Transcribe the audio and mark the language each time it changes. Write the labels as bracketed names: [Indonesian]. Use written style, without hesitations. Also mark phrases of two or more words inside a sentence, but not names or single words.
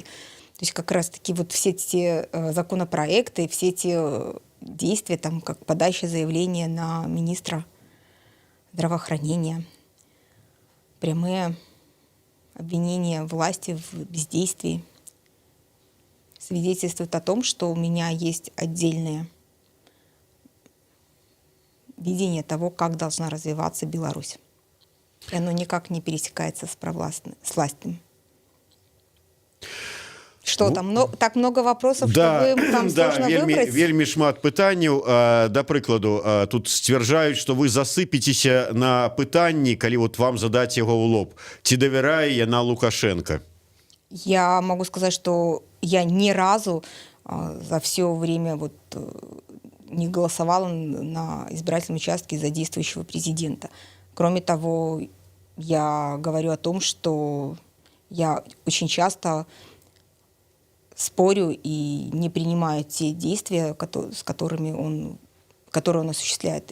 [Russian] То есть как раз-таки вот все эти законопроекты, все эти действия, там, как подача заявления на министра здравоохранения, прямые обвинения власти в бездействии, свидетельствует о том, что у меня есть отдельное видение того, как должна развиваться Беларусь. И оно никак не пересекается с властным. Что там? Так много вопросов, да, что вам сложно выбрать? [Belarusian] Вельмі шмат пытанняў. Да прыкладу, тут сцвярджаюць, што вы засыпецеся на пытанні, калі вот вам задаць яго ў лоб. Ці давярае яна Лукашенко? [Russian] Я могу сказать, что я ни разу за все время вот не голосовала на избирательном участке за действующего президента. Кроме того, я говорю о том, что я очень часто спорю и не принимаю те действия, которые он осуществляет.